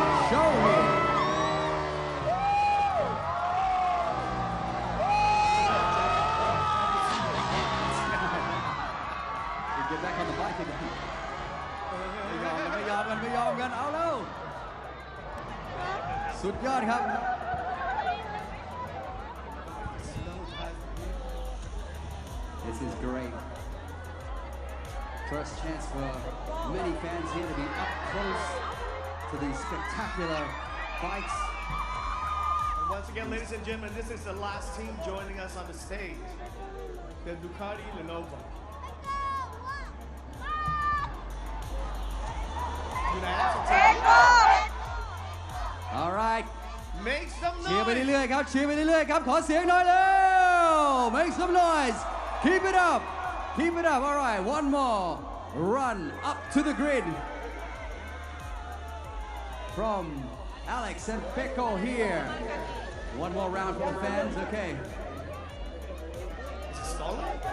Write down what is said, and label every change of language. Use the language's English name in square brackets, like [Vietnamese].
[English] Show me. Get back on the bike again. [Thai] ไม่ยอมกันเอาแล้วสุดยอดครับ [English] This is great. First chance for many fans here to be up close to these spectacular bikes. And once again, ladies and gentlemen, this is the last team joining us on the stage. The Ducati Lenovo. All right. Make some noise. [Thai] เชียร์ไปเรื่อยๆครับเชียร์ไปเรื่อยๆครับขอเสียงหน่อยเร็ว [English] Make some noise. Keep it up. Keep it up. All right. One more run up to the grid from Alex and Pecco here. One more round for the fans. Okay. Is it stolen?